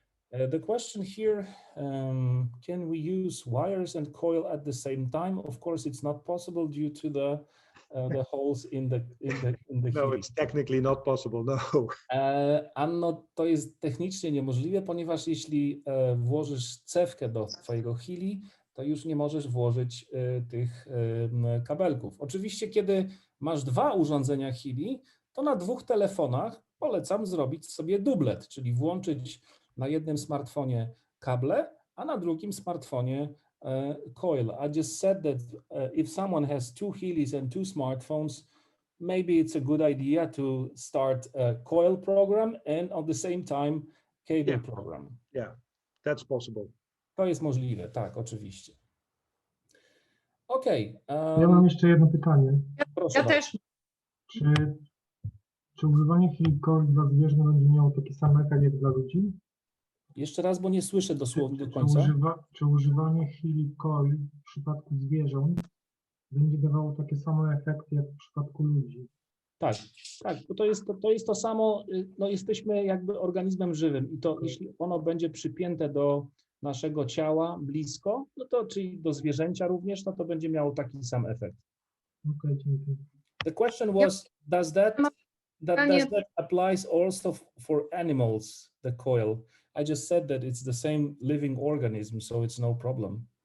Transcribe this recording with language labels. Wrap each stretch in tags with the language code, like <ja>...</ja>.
<en>The question here, can we use wires and coil at the same time? Of course, it's not possible due to the holes in the No, it's technically not possible, no.</en> <pl>Anno, to jest technicznie niemożliwe, ponieważ jeśli włożysz cewkę do twojego Healy, to już nie możesz włożyć tych kabelków. Oczywiście, kiedy masz 2 urządzenia Healy, to na 2 telefonach polecam zrobić sobie dublet, czyli włączyć na jednym smartfonie kable, a na drugim smartfonie Coil.</pl> <en>I just said that if someone has 2 Healys and 2 smartphones, maybe it's a good idea to start a Coil program and at the same time cable program. Yeah, that's possible.</en> <pl>To jest możliwe, tak, oczywiście. Okej. Ja mam jeszcze jedno pytanie. Proszę Ja bardzo. też. Czy używanie Healy Coil dla zwierząt będzie miało taki sam efekt jak dla ludzi? Jeszcze raz, bo nie słyszę dosłownie do Czy końca. czy używanie Healy Coil w przypadku zwierząt będzie dawało takie same efekty jak w przypadku ludzi? Tak, tak, bo to jest to samo, no jesteśmy jakby organizmem żywym i to jeśli ono będzie przypięte do naszego ciała blisko, no to czyli do zwierzęcia również, no to będzie miało taki sam efekt. Okej, dziękuję.</pl> <en>The question was, does that applies also for animals, the coil? I just said that it's the same living organism, so it's no problem.</en>